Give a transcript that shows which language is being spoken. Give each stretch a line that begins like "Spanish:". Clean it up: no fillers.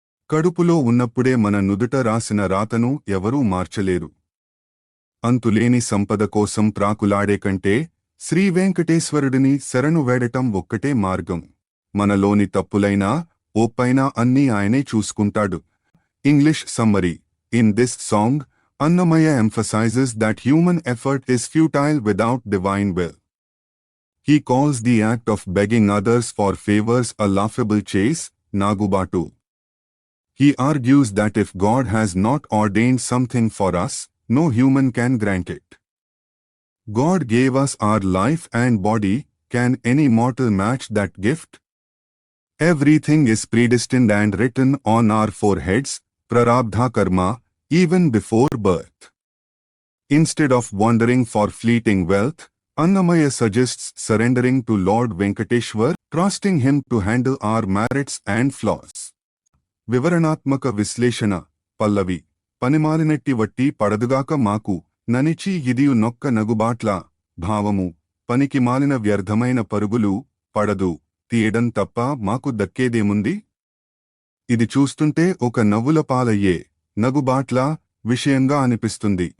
Telugu: కడుపులో ఉన్నప్పుడే మన నుదుట రాసిన రాతను ఎవరూ మార్చలేరు. అంతులేని సంపద కోసం ప్రాకులాడే కంటే శ్రీవేంకటేశ్వరుడిని శరణు వేడటం ఒక్కటే మార్గం. మనలోని తప్పులైనా ఓప్పైనా అన్నీ ఆయనే చూసుకుంటాడు.
English: English summary: in this song, Annamaya emphasizes that human effort is futile without divine will. He calls the act of begging others for favors a laughable chase, Nagubatu. He argues that if God has not ordained something for us, no human can grant it. God gave us our life and body, can any mortal match that gift? Everything is predestined and written on our foreheads, prarabdha karma, even before birth. Instead of wandering for fleeting wealth, Annamaya suggests surrendering to Lord Venkateshwar, trusting him to handle our merits and flaws.
Telugu: వివరణాత్మక విశ్లేషణ: పల్లవి: పనిమాలినట్టి వట్టి పడదుగాక మాకు, ననిచి ఇదియు నొక్క నగుబాట్ల. భావము: పనికి మాలిన వ్యర్థమైన పరుగులు పడదు తీయడం తప్ప మాకు దక్కేదేముంది? ఇది చూస్తుంటే ఒక నవ్వుల పాలయ్యే నగుబాట్ల విషయంగా అనిపిస్తుంది.